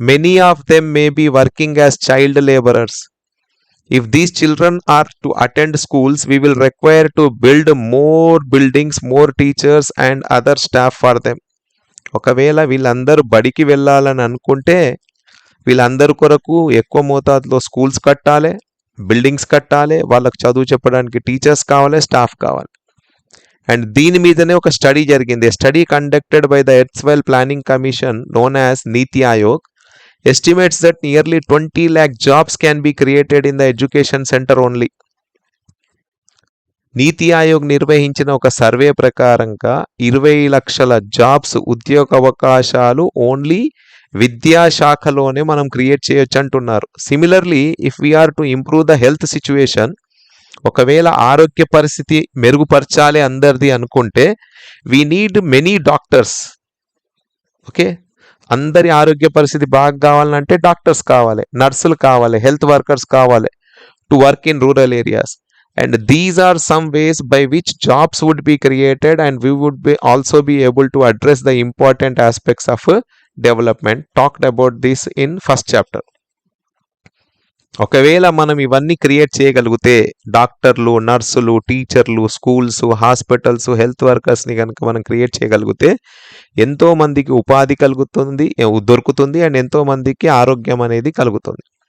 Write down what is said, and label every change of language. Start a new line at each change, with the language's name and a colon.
English: Many of them may be working as child labourers. If these children are to attend schools, we will require to build more buildings, more teachers and other staff for them.
Telugu: ఒకవేళ వీళ్ళందరూ బడికి వెళ్ళాలని అనుకుంటే వీళ్ళందరి కొరకు ఎక్కువ మోతాదులో schools కట్టాలి, బిల్డింగ్స్ కట్టాలి, వాళ్ళకు చదువు చెప్పడానికి టీచర్స్ కావాలి, స్టాఫ్ కావాలి. అండ్ దీని మీదనే ఒక స్టడీ జరిగింది.
English: Study conducted by the erstwhile planning commission known as NITI Aayog estimates that nearly 20 lakh jobs can be created in the education center only.
Telugu: నీతి ఆయోగ్ నిర్వహించిన ఒక సర్వే ప్రకారంగా 20 లక్షల జాబ్స్, ఉద్యోగ అవకాశాలు ఓన్లీ విద్యాశాఖలోనే మనం క్రియేట్ చేయొచ్చు అంటున్నారు.
English: similarly, if we are to improve the health situation,
Telugu: ఒకవేళ ఆరోగ్య పరిస్థితి మెరుగుపరచాలి అందరిది అనుకుంటే,
English: We need many doctors.
Telugu: Okay, అందరి ఆరోగ్య పరిస్థితి బాగా కావాలంటే డాక్టర్స్ కావాలి, నర్సులు కావాలి, హెల్త్ వర్కర్స్ కావాలి
English: To work in rural areas. And these are some ways by which jobs would be created and we would be also be able to address the important aspects of development. Talked about this in first chapter.
Telugu: ఒకవేళ మనం ఇవన్నీ create చేయగలిగితే, డాక్టర్లు, నర్సులు, టీచర్లు, schools, hospitals, health వర్కర్స్ని కనుక మనం create చేయగలిగితే ఎంతో మందికి ఉపాధి దొరుకుతుంది అండ్ ఎంతో మందికి ఆరోగ్యం అనేది కలుగుతుంది.